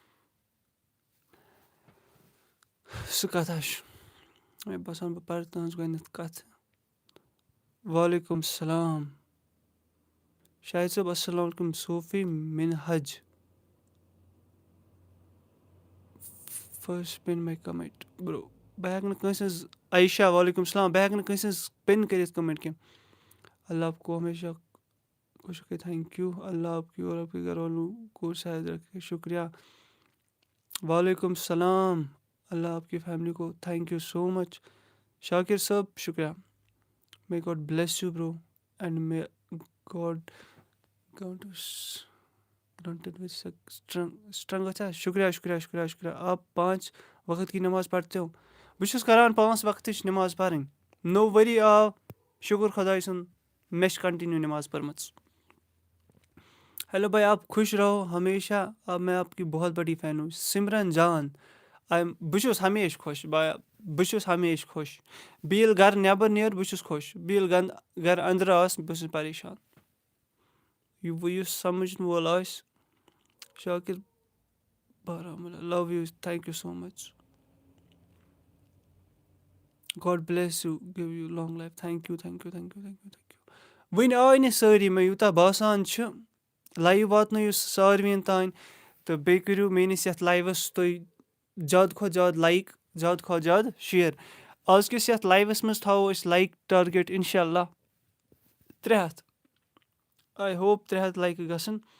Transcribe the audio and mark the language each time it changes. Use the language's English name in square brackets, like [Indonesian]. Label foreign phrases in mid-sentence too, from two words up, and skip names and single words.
[Kashmiri] سُہ کَتھاہ چھُ مےٚ باسان بہٕ پَرٕ تُہٕنٛز گۄڈنٮ۪تھ کَتھ [Arabic] وعلیکُم السلام [Kashmiri] شاہِد صٲب [Arabic] السلام علیکُم [Kashmiri] صوفی مِنہَج [English] first pin [Kashmiri] ماے کَمٮ۪نٛٹ برٛو بہٕ ہٮ۪کہٕ نہٕ کٲنٛسہِ ہٕنٛز عایشہ [Arabic] وعلیکُم السلام [Kashmiri] بہٕ ہٮ۪کہٕ نہٕ کٲنٛسہِ ہٕنٛز پِن کٔرِتھ کَمٮ۪نٛٹ کینٛہہ [Urdu] اللہ آپ کو ہمیشہ خوش رکھے [English] thank you [Urdu] اللہ آپ کی اور آپ کے گھر والوں کو صحت رکھے [Kashmiri] شُکریہ [Arabic] وعلیکُم السلام [Urdu] اللہ آپ کی فیملی کو [English] thank you so much [Kashmiri] شاکِر صٲب شُکریہ [English] may God bless you bro and may God [Kashmiri] شُکریہ شُکریہ شُکریہ شُکریہ [Urdu] آپ 5 وقت کی نماز پَرتے ہو [Kashmiri] بہٕ چھُس کَران 5 وقتٕچ نٮ۪ماز پَرٕنۍ نوٚو ؤری آو شُکُر خۄداے سُنٛد مےٚ چھِ کَنٹِنیوٗ نٮ۪ماز پٔرمٕژ [Urdu] ہیلو بھائی آپ خوش رہو ہمیشہ میں آپ کی بہت بڑی فین ہوں [Kashmiri] سِمرن جان بہٕ چھُس ہمیشہِ خۄش بہٕ چھُس ہمیشہِ خۄش بہٕ ییٚلہِ گَرٕ نٮ۪بر نیرٕ بہٕ چھُس خۄش بہٕ ییٚلہِ گَرٕ أنٛدرٕ آسہٕ بہٕ چھُس پریشان یُس سَمجھن وول آسہِ شاکِر بارہمولہ [English] love you thank you so much God bless you give you long life thank you thank you thank you thank you thank you [Kashmiri] وٕنہِ آے نہٕ سٲری مےٚ یوٗتاہ باسان چھُ لایِو واتنٲیِو ساروِیَن تانۍ تہٕ بیٚیہِ کٔرِو میٛٲنِس یَتھ لایِوَس تُہۍ زیادٕ کھۄتہٕ زیادٕ لایِک زیادٕ کھۄتہٕ زیادٕ شِیَر آزکِس یَتھ لایِوَس منٛز تھاوو أسۍ [English] like target [Arabic] اِنشاء اللہ [Kashmiri] 300 [English] I hope [Kashmiri] 300 لایکہٕ گژھن